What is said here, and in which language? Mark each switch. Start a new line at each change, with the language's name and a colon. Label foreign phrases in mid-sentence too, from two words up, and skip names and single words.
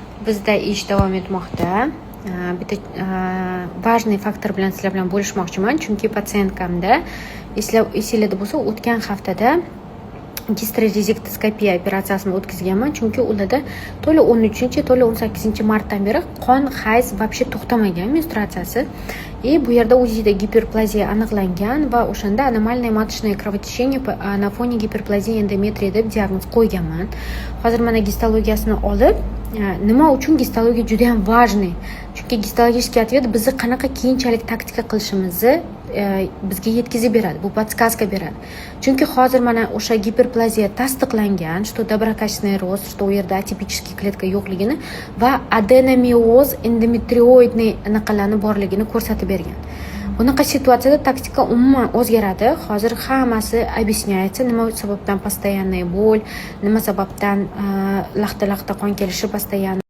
Uzbek: Bizda ish davom etmoqda. Bitta важный faktor bilan sizlar bilan bo'lishmoqchiman, chunki patsientkamda esinglarda bo'lsa, o'tgan haftada gisteroreziktskopiya operatsiyasini o'tkazganman, chunki ularda to'la 13, to'la 18 martdan beri qon, hayz вообще to'xtamagan menstruatsiyasi. Bu yerda UZIda giperplaziya aniqlangan va o'shanda
Russian: аномальное маточное кровотечение на фоне гиперплазии endometriya
Uzbek: deb diagnoz qo'yganman. Hozir mana gistologiyasini olib, nima uchun gistologiya juda ham важный? Chunki
Russian: gistologический ответ
Uzbek: bizni qanaqa keyinchalik taktika qilishimizni bizga yetkazib beradi. Bu podskazka beradi. Chunki hozir mana o'sha giperplaziya tasdiqlangan,
Russian: что доброкачественный рост, что
Uzbek: u yerda atipический kletka yo'qligini va adenomioz endometrioidniy anaqalarni borligini ko'rsatib bergan. Bunaqa situatsiyada taktika umuman o'zgaradi. Hozir hammasi объясняется, nima sababdan
Russian: постоянный боль,
Uzbek: nima sababdan laxta qon kelishi постоянно